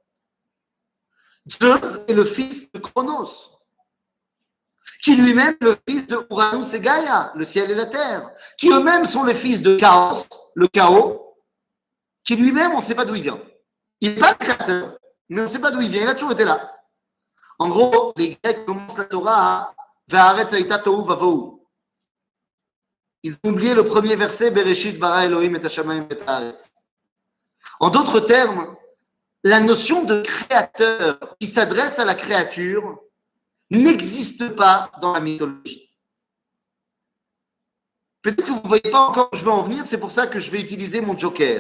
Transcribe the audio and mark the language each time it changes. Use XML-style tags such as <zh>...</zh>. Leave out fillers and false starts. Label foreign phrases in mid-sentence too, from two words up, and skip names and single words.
<fr>Zeus est le fils de Cronos, qui lui-même est le fils de Uranus et Gaïa, le ciel et la terre, qui eux-mêmes sont les fils de Chaos, le chaos, qui lui-même, on ne sait pas d'où il vient. Il n'est pas le créateur, mais on ne sait pas d'où il vient, il a toujours été là. En gros, les Grecs commencent la Torah à</fr> <he>והארץ היתה תהו ובהו.</he> <fr>Ils ont oublié le premier verset,</fr> <he>בראשית ברא אלוהים את השמים את הארץ.</he> <fr>En d'autres termes, la notion de créateur qui s'adresse à la créature n'existe pas dans la mythologie. Peut-être que vous ne voyez pas encore où je veux en venir, c'est pour ça que je vais utiliser mon joker.</fr>